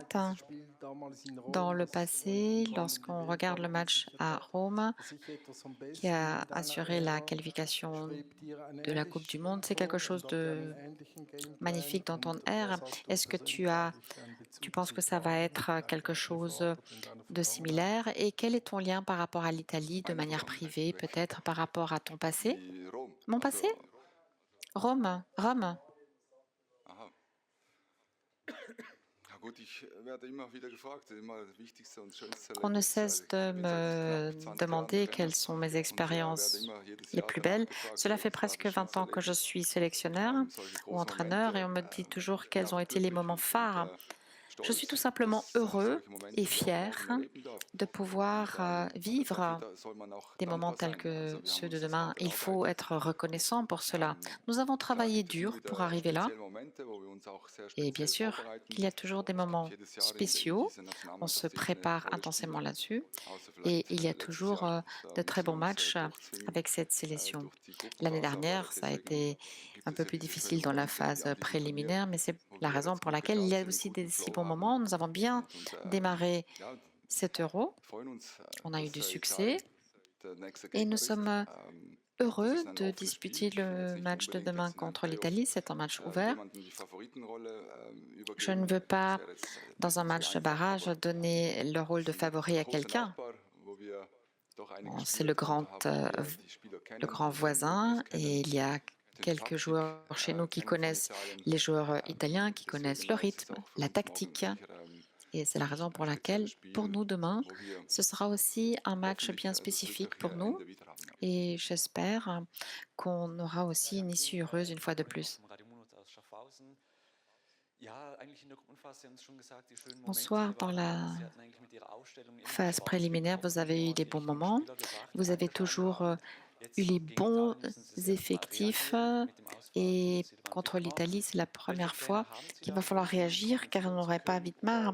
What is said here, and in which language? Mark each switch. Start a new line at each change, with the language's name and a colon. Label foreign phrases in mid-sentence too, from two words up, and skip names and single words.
French: Dans le passé, lorsqu'on regarde le match à Rome, qui a assuré la qualification de la Coupe du Monde, c'est quelque chose de magnifique dans ton air. Est-ce que tu penses que ça va être quelque chose de similaire? Et quel est ton lien par rapport à l'Italie de manière privée, peut-être par rapport à ton passé? Mon passé? Rome, Rome. Aha.
German: Ja gut, ich werde immer wieder gefragt, immer das wichtigste und schönste
French: On ne
German: Erlebnis.
French: cesse
German: Ich
French: de
German: bin seit knapp
French: me
German: 20 Jahren
French: demander
German: Trainer
French: quelles sont mes
German: und werde
French: expériences
German: immer jedes
French: les
German: Jahr
French: plus
German: danach
French: belles.
German: gefragt,
French: Cela
German: so,
French: fait
German: was war
French: presque
German: das
French: 20
German: schönste
French: ans que je
German: Erlebnis?
French: suis sélectionneur
German: Solche
French: ou
German: großen
French: entraîneur et
German: Momente
French: on me dit toujours
German: bin
French: quels ont
German: auch
French: été les
German: glücklich
French: moments
German: und
French: phares. Je suis tout
German: stolz,
French: simplement
German: dass ich
French: heureux
German: solche
French: et
German: Momente wie heute
French: fier
German: Morgen erleben darf.
French: de
German: Und
French: pouvoir vivre
German: dafür soll man auch
French: des moments
German: dankbar
French: tels
German: sein.
French: que
German: Also wir haben
French: ceux de
German: uns das
French: demain.
German: hart
French: Il faut
German: erarbeitet.
French: être reconnaissant pour cela. Ähm, Nous avons
German: Klar,
French: travaillé
German: gibt es immer
French: dur pour
German: wieder
French: arriver là.
German: spezielle Momente, wo wir uns auch sehr
French: Et bien
German: speziell
French: sûr
German: vorbereiten.
French: qu'il y a toujours des
German: Es gibt
French: moments
German: jedes Jahr in
French: spéciaux.
German: dieser
French: On se
German: Nationalmannschaft irgendeine
French: prépare
German: tolle
French: intensément
German: Spiele,
French: là-dessus.
German: außer
French: Et
German: vielleicht
French: il y a
German: letztes
French: toujours
German: Jahr. Da
French: de très
German: mussten wir
French: bons
German: uns
French: matchs
German: durchzwingen
French: avec cette sélection.
German: durch die
French: L'année
German: Gruppenphase, aber
French: dernière, ça a
German: deswegen
French: été
German: gibt
French: un
German: es
French: peu
German: ja
French: plus
German: diese
French: difficile
German: schönen
French: dans la
German: Momente wie
French: phase
German: an diesem Turnier,
French: préliminaire, mais c'est
German: wo
French: la
German: wir
French: raison
German: jetzt
French: pour
German: gut
French: laquelle il y a
German: gestartet sind, einen
French: aussi
German: guten
French: des si
German: Flow
French: bons
German: haben
French: moments. Nous avons bien
German: und
French: démarré
German: ja,
French: cet euro.
German: freuen uns,
French: On a eu du
German: dass jetzt auch
French: succès
German: der nächste
French: et nous
German: Gegner ist.
French: sommes
German: Das
French: heureux
German: ist ein
French: de
German: offenes Spiel.
French: disputer
German: Ich bin jetzt
French: le
German: nicht
French: match de
German: unbedingt
French: demain
German: jetzt in den
French: contre
German: Playoffs
French: l'Italie. C'est un match ouvert.
German: jemanden die Favoritenrolle
French: Je ne
German: übergeben.
French: veux
German: Das
French: pas,
German: wäre jetzt
French: dans un
German: zu
French: match de
German: einfach,
French: barrage,
German: aber
French: donner le
German: wir
French: rôle de
German: sind ein
French: favori à
German: großer
French: quelqu'un.
German: Nachbar, wo wir doch einige
French: Bon, c'est
German: Spieler darunter haben, die die Spieler
French: le
German: kennen,
French: grand
German: die die
French: voisin
German: Ergebnisse
French: et
German: kennen,
French: il y a
German: den
French: quelques
German: Taktik
French: joueurs chez nous qui
German: kennen von
French: connaissent
German: Italien.
French: les joueurs italiens, qui connaissent
German: Deswegen
French: le
German: ist es
French: rythme,
German: auch für
French: la
German: uns morgen
French: tactique.
German: sicher
French: Et c'est la raison
German: ein
French: pour
German: spezielles
French: laquelle, pour
German: Spiel,
French: nous, demain,
German: wo wir
French: ce sera aussi un match
German: hoffentlich
French: bien
German: das
French: spécifique pour
German: glückliche
French: nous.
German: Ende wieder haben. Ja.
French: Et j'espère qu'on aura aussi une issue heureuse une fois de plus. Bonsoir. Dans la phase préliminaire, vous avez eu les bons moments. Vous avez toujours eu les bons effectifs et contre l'Italie, c'est la première fois qu'il va falloir réagir car on n'aurait pas vite marre.